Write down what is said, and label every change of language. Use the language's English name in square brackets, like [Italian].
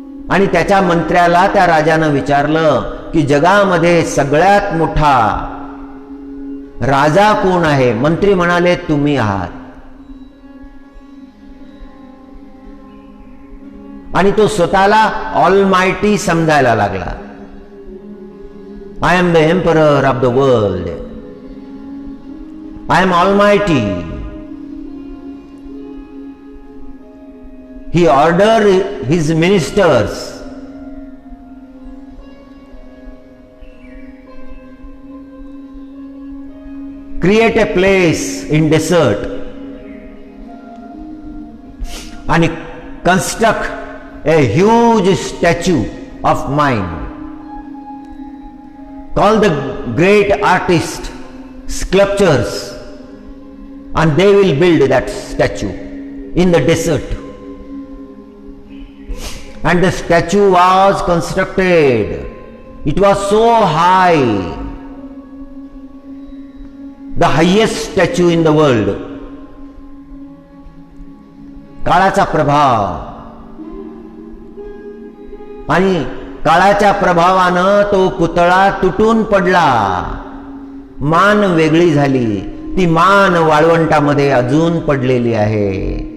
[Marathi] आणि त्याच्या मंत्र्याला त्या राजानं विचारलं की जगामध्ये सगळ्यात मोठा राजा कोण आहे? मंत्री म्हणाले, तुम्ही आहात. आणि तो स्वतःला ऑलमायटी समजायला लागला. [English] I am the emperor of the world, I am almighty. He ordered his ministers create a place in desert and construct a huge statue of mine. Call the great artists, sculptors, and they will build that statue in the desert. And the statue was constructed. It was so high, the highest statue in the world. [Marathi] काळाचा प्रभाव, आणि काळाच्या प्रभावानं तो पुतळा तुटून पडला. मान वेगळी झाली, ती मान वाळवंटामध्ये अजून पडलेली आहे.